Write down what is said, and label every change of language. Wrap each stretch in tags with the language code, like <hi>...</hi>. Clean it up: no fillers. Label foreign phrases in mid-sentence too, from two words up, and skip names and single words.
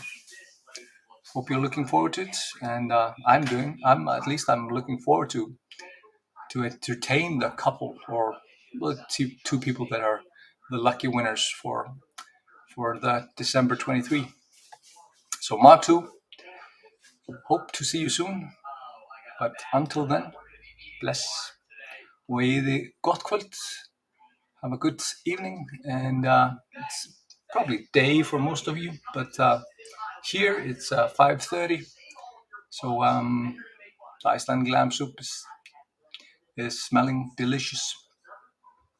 <en>Hope you're looking forward to it, and I'm looking forward to entertain the couple or the 2 people that are the lucky winners for the December 23. So Mark 2, hope to see you soon, but until then, bless.</en> <is>Veiði gott kvöld.</is> <en>Have a good evening, and it's probably day for most of you, but here it's 5:30, so the Icelandic lamb soup is smelling delicious.</en>